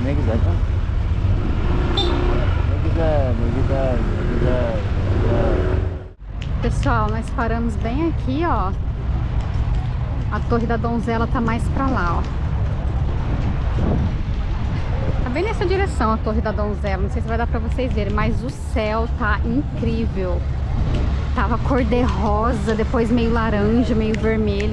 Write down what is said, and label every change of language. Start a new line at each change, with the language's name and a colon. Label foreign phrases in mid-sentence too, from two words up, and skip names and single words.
Turkish: güzel. Ne güzel, ne güzel, ne güzel, ne güzel.
Portuguese: Pessoal, nós paramos bem aqui, ó. A Torre da Donzela tá mais pra lá, ó. Tá bem nessa direção a Torre da Donzela. Não sei se vai dar pra vocês verem, mas o céu tá incrível. Tava cor de rosa, depois meio laranja, meio vermelho.